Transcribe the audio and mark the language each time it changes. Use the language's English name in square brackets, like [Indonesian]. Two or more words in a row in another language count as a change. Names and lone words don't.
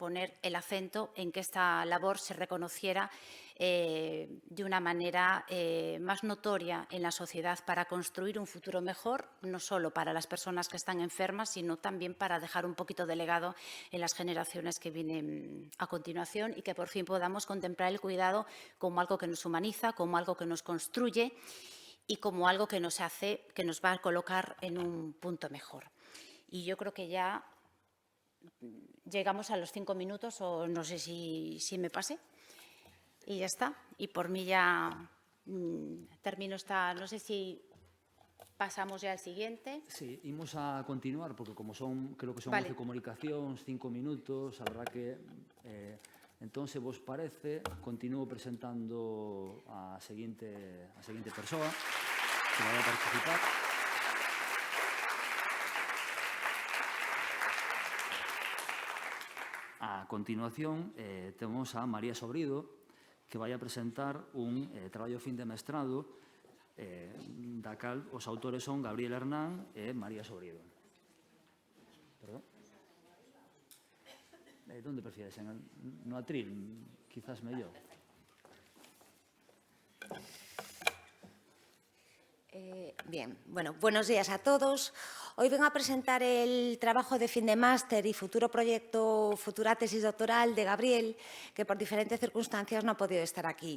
[Spanish] poner el acento en que esta labor se reconociera de una manera más notoria en la sociedad, para construir un futuro mejor, no solo para las personas que están enfermas, sino también para dejar un poquito de legado en las generaciones que vienen a continuación, y que por fin podamos contemplar el cuidado como algo que nos humaniza, como algo que nos construye y como algo que nos hace, que nos va a colocar en un punto mejor. Y yo creo que ya llegamos a los 5 minutos, o no sé si me pasé, y ya está. Y por mí ya termino esta, no sé si pasamos ya al siguiente. Sí, [Galician] imos a continuar, porque como creo que son Vale. 11 comunicacións, 5 minutos, a verdad que... Entón, se vos parece, continúo presentando a seguinte persoa que vai a participar. A continuación, temos a María Sobrido, que vai a presentar un traballo fin de mestrado da cal os autores son Gabriel Hernán e María Sobrido. Perdón. Onde prefieres? No atril, quizás mellor. [Spanish] Bien, bueno, buenos días a todos. Hoy vengo a presentar el trabajo de fin de máster y futuro proyecto, futura tesis doctoral de Gabriel, que por diferentes circunstancias no ha podido estar aquí.